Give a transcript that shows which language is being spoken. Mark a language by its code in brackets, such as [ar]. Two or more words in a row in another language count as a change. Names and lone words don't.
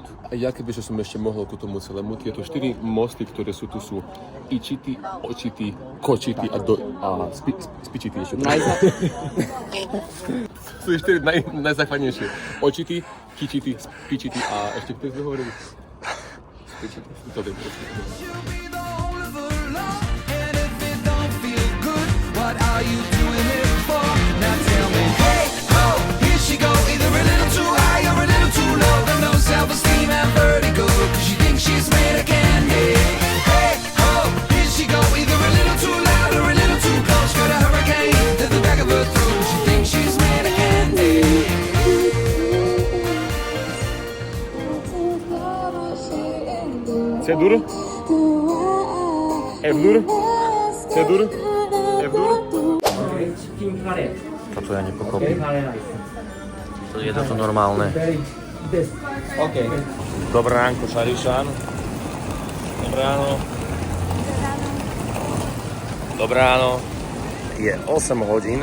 [sk] A ja kebyže som ešte mohol ku tomu celému, tieto 4 mosty, ktoré sú tu, sú Ičitý, Očitý, Kočitý a Spičitý ešte. Sú 4 najzákladnejšie. Očitý, Kičitý, Spičitý a ešte kto sme hovorili? Spičitý. To je proste. [en] She go either a little too high or a little too low. Got no self-esteem and vertigo, 'cause she thinks she's made of candy. Hey, ho, here she go either a little too loud or a little too close. Got a hurricane to the back of her throat. She thinks she's made of candy. [sk] C-dur? F-dur? C-dur? F-dur? Toto ja nepochopím. Je to normálne. OK. Dobré ránko, Šarišan. Dobré ráno. Dobré ráno. Je 8 hodín.